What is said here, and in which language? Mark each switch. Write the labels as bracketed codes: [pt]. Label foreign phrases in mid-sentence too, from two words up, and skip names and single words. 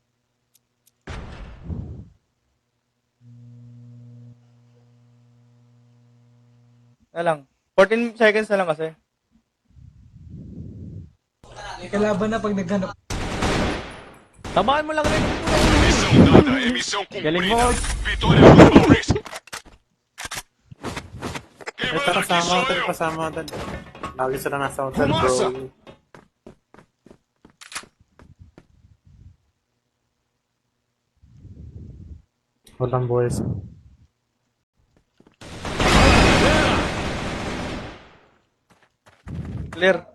[tl] Na lang. 14 seconds na lang kasi. May kalaban na pag naghanap. Tamaan mo lang rin. [pt] Missão dada, emissão [tl] Galing [pt] cumprida. [tl] mo. [pt] Vitória para o Maurício. [tl] Ito [pt] Quem manda aqui [tl] kasama [pt] sou [tl] hotel, [pt] eu. [tl] kasama hotel. Lagi sila nasa hotel, Pumasa! bro. Walang boys. Clear.